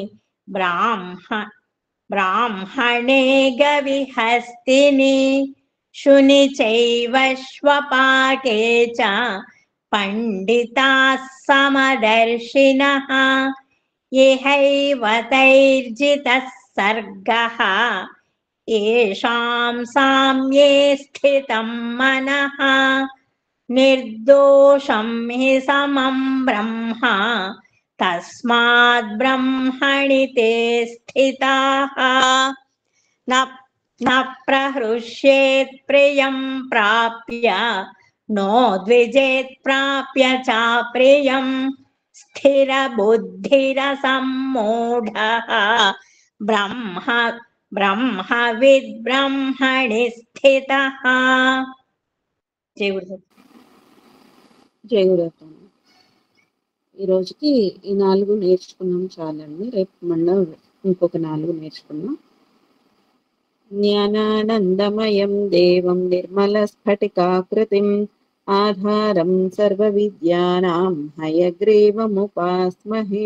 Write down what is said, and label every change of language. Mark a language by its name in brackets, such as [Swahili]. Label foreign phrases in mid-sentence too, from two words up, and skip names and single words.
[Sanskrit] బ్రాహ్మణే గవిహస్తిని శుని చైవ శ్వపాకే చ పండితాః సమదర్శినః ఇహైవ తైర్జితః సర్గః ఏషాం సామ్యే స్థితం మనః నిర్దోషం హి సమం బ్రహ్మ తస్మాద్ బ్రహ్మణి తే స్థితాః न प्रहृष्येत् प्रियं प्राप्य नो द्विजेत् प्राप्य च प्रियं स्थिरबुद्धिरसम्मूढः ब्रह्मविद्ब्रह्मणि स्थितः. [Telugu] జై గురుదత్త. జై గురుదత్త. ఈ రోజుకి ఈ 4 నేర్చుకున్నాం చాలండి. రేపు మళ్ళీ ఇంకొక 4 నేర్చుకున్నాం. [Sanskrit] జ్ఞానానందమయం దేవం నిర్మలస్ఫటికాకృతిం ఆధారం సర్వవిద్యానాం హయగ్రీవముపాస్మహే.